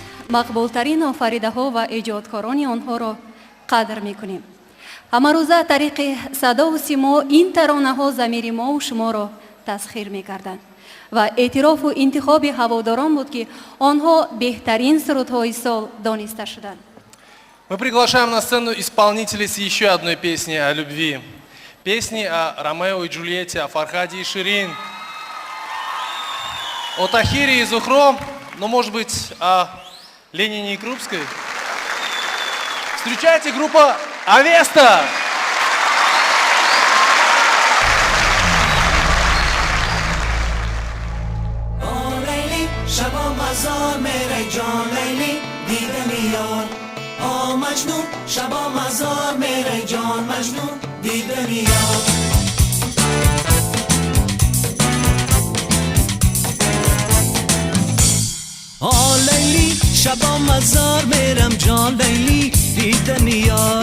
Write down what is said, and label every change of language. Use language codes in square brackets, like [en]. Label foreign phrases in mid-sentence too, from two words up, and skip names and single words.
[tg] мақбултарин офаридаҳо ва эҷодкорони онҳоро қадр мекунем. ҳамарӯза тариқи садову симо ин таронаҳо замири мову шуморо тасхир мекарданд ва эътирофу интихоби ҳаводорон буд ки онҳо беҳтарин сурудҳои сол дониста шуданд. [ru] Мы приглашаем на сцену исполнителей с еще одной песней о любви. Песни о Ромео и Джульетте, о Фархаде и Ширин, о Тахире и Зухро, но, может быть, о Ленине и Крупской. Встречайте группа «Авеста». [fa] مجنون شبا مزار میره جان مجنون دیده میاد لیلی شبا مزار میرم جان لیلی دیده میاد